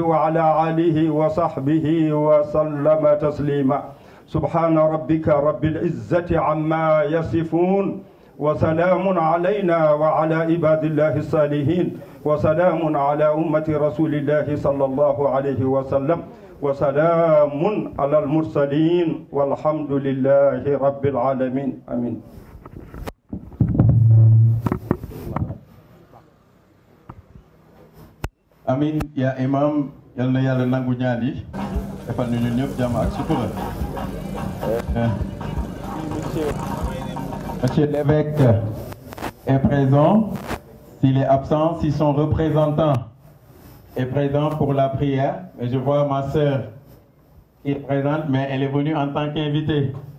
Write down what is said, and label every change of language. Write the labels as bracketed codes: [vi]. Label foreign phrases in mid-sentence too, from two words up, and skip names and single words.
[ar] وعلى آله وصحبه وسلم تسليما سبحان ربك رب العزة عما يصفون وسلام علينا وعلى عباد الله الصالحين وسلام على أمة رسول الله صلى الله عليه وسلم وسلام على المرسلين والحمد لله رب العالمين آمين. آمين يا إمام [wo] yal na yàlla nangu ñaan yi defal ñu ñëpp jàmm ak sutura. [fr] Monsieur l'évêque est présent. S'il est absent, si son représentant est présent pour la prière. Et je vois ma sœur qui est présente, mais elle est venue en tant qu'invitée.